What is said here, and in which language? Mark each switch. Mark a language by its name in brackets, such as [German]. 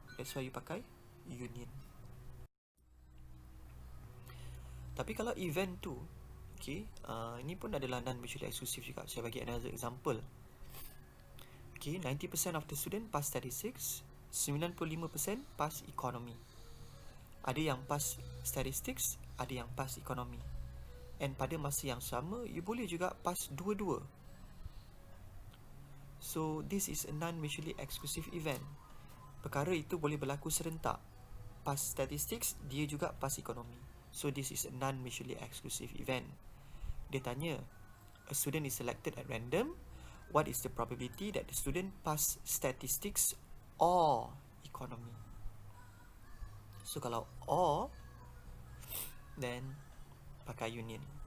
[English] That's why you pakai union. [Malay] Tapi kalau event tu, okay, ini pun adalah non-mutually exclusive juga. Saya bagi [English] another example. Okay, 90% of the student pass statistics, 95% pass economy. [Malay] Ada yang pass statistics, ada yang pass economy. And pada masa yang sama, you boleh juga pass dua-dua. [English] So this is a non-mutually exclusive event. [Malay] Perkara itu boleh berlaku serentak. Pass statistics, dia juga pass economy. [English] So this is a non-mutually exclusive event. [Malay] Dia tanya, [English] a student is selected at random. What is the probability that the student pass statistics or economy? [Malay] So kalau or, then pakai union.